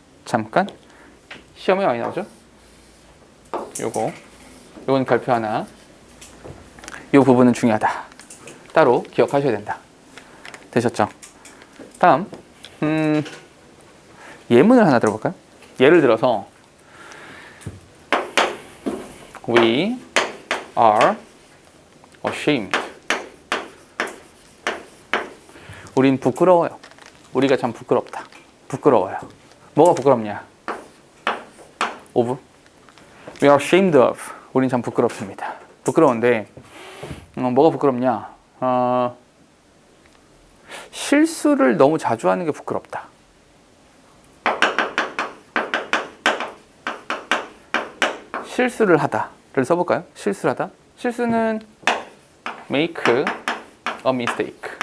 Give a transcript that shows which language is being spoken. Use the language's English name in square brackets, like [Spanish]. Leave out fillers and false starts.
[Korean] 잠깐 시험에 많이 나오죠. 요건 발표 하나. 요 부분은 중요하다. 따로 기억하셔야 된다. 되셨죠? 다음 예문을 하나 들어볼까요? 예를 들어서 [English] We are ashamed. [Korean] 우린 부끄러워요. 우리가 참 부끄럽다. 부끄러워요. 뭐가 부끄럽냐? of. [English] We are ashamed of. [Korean] 우린 참 부끄럽습니다. 부끄러운데 뭐가 부끄럽냐? 실수를 너무 자주 하는 게 부끄럽다. 실수를 하다를 써볼까요? 실수를 하다. 실수는 [English] make a mistake.